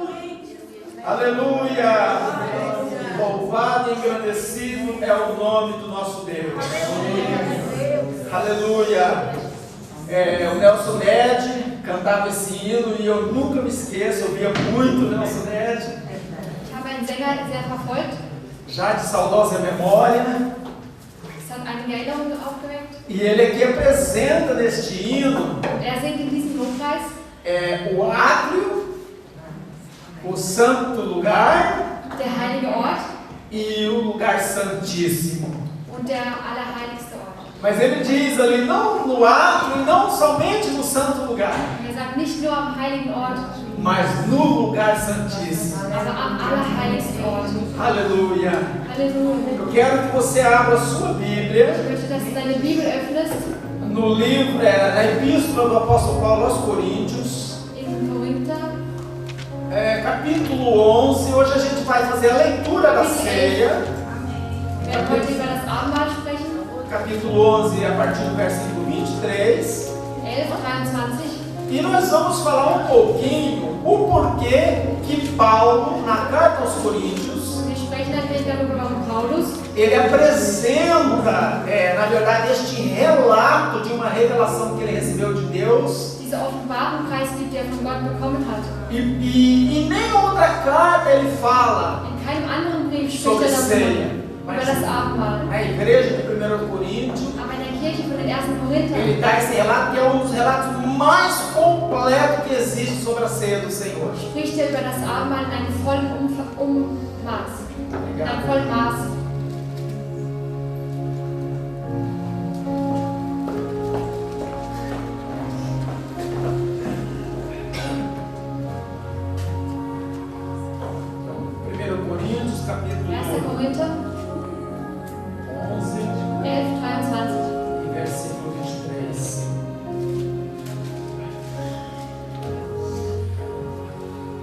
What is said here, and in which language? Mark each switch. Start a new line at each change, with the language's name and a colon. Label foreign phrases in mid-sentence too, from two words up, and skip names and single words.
Portuguese: Aleluia! Louvado e engrandecido é o nome do nosso Deus. Aleluia! O Nelson Ned cantava esse hino e eu nunca me esqueço, eu via muito o Nelson Ned,
German: Ich habe einen Sänger sehr verfolgt.
Portuguese: já de saudosa memória,
German: Es hat einige Erinnerungen aufgeweckt.
Portuguese: e ele aqui apresenta neste hino
German: Singt in diesem Lobpreis
Portuguese: o átrio, o santo lugar
German: der heilige Ort
Portuguese: e o lugar santíssimo.
German: und der allerheiligste Ort.
Portuguese: Mas ele diz ali, não no átrio e não somente no santo lugar,
German: Sagt nicht nur am heiligen Ort,
Portuguese: mas no lugar santíssimo.
German: aber am allerheiligsten Ort.
Portuguese: Aleluia!
German: Halleluja.
Portuguese: Eu quero que você abra a sua Bíblia
German: Ich möchte, dass du deine Bibel öffnest
Portuguese: no livro, na epístola do apóstolo Paulo aos Coríntios,
German: in Korinther,
Portuguese: capítulo 11. Hoje a gente vai fazer a leitura da ceia.
German: wir werden heute über das Abendmahl sprechen.
Portuguese: Capítulo 11, a partir do versículo 23. 11, 23. E nós vamos falar um pouquinho o porquê que Paulo, na carta aos Coríntios,
German: Wir sprechen ein wenig darüber, warum Paulus
Portuguese: ele apresenta, na verdade, este relato de uma revelação que ele recebeu de Deus.
German: diese Offenbarung preisgibt, die er von Gott bekommen hat.
Portuguese: E em nenhuma outra carta ele fala
German: In keinem anderen Brief
Portuguese: sobre
German: spricht er
Portuguese: ceia.
German: darüber, über das Abendmahl.
Portuguese: Na igreja de 1 Coríntios,
German: Aber in der Kirche von den ersten Korinther
Portuguese: ele dá esse relato que é um dos relatos mais completos que existe sobre a ceia do Senhor.
German: spricht er über das Abendmahl in einem vollen Maß. In einem vollen Maß.
Portuguese: capítulo
German: 1. Korinther 11 11, 23.
Portuguese: e versículo 23.